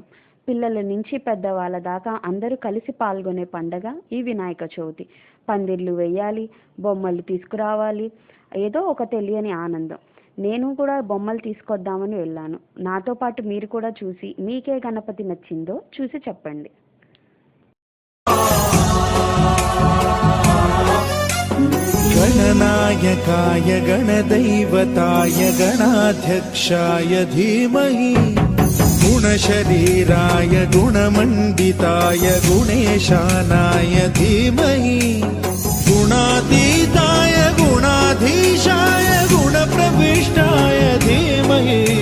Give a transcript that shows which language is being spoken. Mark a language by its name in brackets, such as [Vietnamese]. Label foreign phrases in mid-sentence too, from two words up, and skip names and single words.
[Telugu] పిల్లల నుంచి పెద్దవాళ్ళ దాకా అందరూ కలిసి పాల్గొనే పండగ ఈ వినాయక చవితి. పందిర్లు వేయాలి, బొమ్మలు తీసుకురావాలి, ఏదో ఒక తెలియని ఆనందం. నేను కూడా బొమ్మలు తీసుకొద్దామని వెళ్ళాను. నాతో పాటు మీరు కూడా చూసి మీకే గణపతి నచ్చిందో చూసి చెప్పండి. [Sanskrit] गणनायकाय गणदैवताय गणाध्यक्षाय धीमहि गुणशरीराय गुणमण्डिताय गुणेशानाय धीमहि गुणातीताय गुणाधीशाय गुणप्रविष्टाय धीमहि